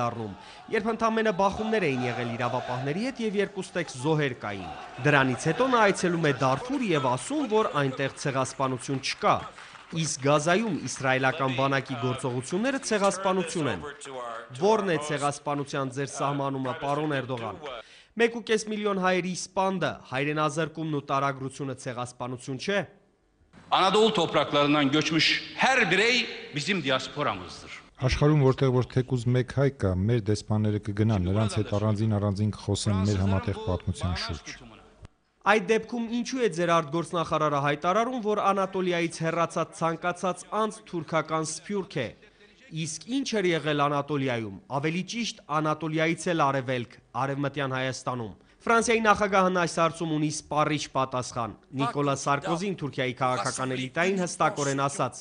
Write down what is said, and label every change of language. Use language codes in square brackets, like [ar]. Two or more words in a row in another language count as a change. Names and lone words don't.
[hy] դառնում, երբ ընդամենը բախումներ էին եղել իրավապահների հետ եւ 2 ստեկ զոհեր կային։ Դրանից հետո նա այցելում է Դարֆուր եւ ասում, որ այնտեղ ցեղասպանություն չկա։ Իսկ Գազայում իսրայելական բանակի գործողությունները ցեղասպանություն են։ Որն է ցեղասպանության ձեր սահմանումը, պարոն Էրդողան։ 1.5 միլիոն հայերի սպանդը, հայրենազրկումն ու տարագրությունը ցեղասպանություն չէ։ [tr] Anadolu topraklarından göçmüş her birey bizim diasporamızdır. [hy] Աշխարհում որտեղ որ թեկուզ մեկ հայ կա, մեր դեսպանները կգնան, նրանց հետ առանձին կխոսեն մեր համատեղ պատմության շուրջ։ Այդ դեպքում ինչու է ձեր արտգործնախարարը հայտարարում, որ Անատոլիայից հեռացած ցանկացած անձ թուրքական սփյուռք է։ Իսկ ինչ էր եղել Անատոլիայում, ավելի ճիշտ Անատոլիայից էլ արևելք, արևմտյան Հայաստանում։ Ֆրանսիայի նախագահն այս հարցում ունի սպառիչ պատասխան։ Նիկոլա Սարկոզին Թուրքիայի քաղաքական էլիտային հստակորեն ասաց.